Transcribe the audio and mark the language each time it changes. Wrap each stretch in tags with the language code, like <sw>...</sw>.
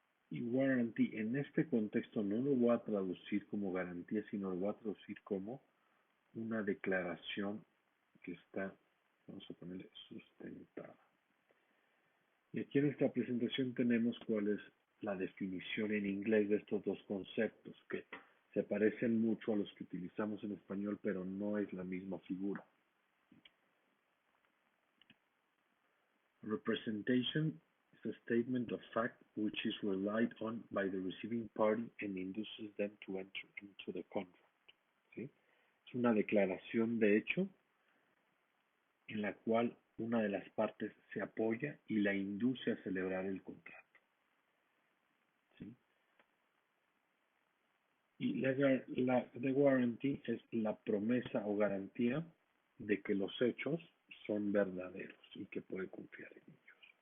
<es>Y warranty, en este contexto no lo voy a traducir como garantía, sino lo voy a traducir como una declaración que está, vamos a ponerle, sustentada. Y aquí en esta presentación tenemos cuál es la definición en inglés de estos dos conceptos, que se parecen mucho a los que utilizamos en español, pero no es la misma figura.</es> <en>Representation is a statement of fact which is relied on by the receiving party and induces them to enter into the contract.</en> <es>¿Sí? Es una declaración de hecho en la cual una de las partes se apoya y la induce a celebrar el contrato. ¿Sí? Y the warranty es la promesa o garantía de que los hechos son verdaderos y que puede confiar en ellos.</es>